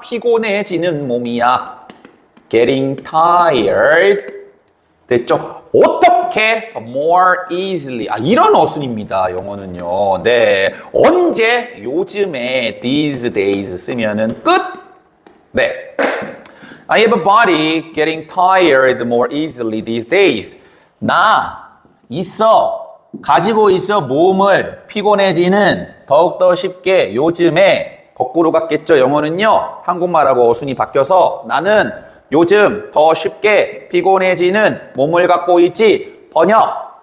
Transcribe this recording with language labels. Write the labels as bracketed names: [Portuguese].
[Korean] 피곤해지는 몸이야. [English] Getting tired. [Korean] 됐죠? 어떻게? [English] More easily. [Korean] 이런 어순입니다. 영어는요. 네. 언제? 요즘에 [English] these days [Korean] 쓰면은 끝. 네. [English] I have a body getting tired more easily these days. [Korean] 나 가지고 있어 몸을 피곤해지는 더욱더 쉽게 요즘에. 거꾸로 갔겠죠. 영어는요. 한국말하고 어순이 바뀌어서 나는 요즘 더 쉽게 피곤해지는 몸을 갖고 있지. 번역.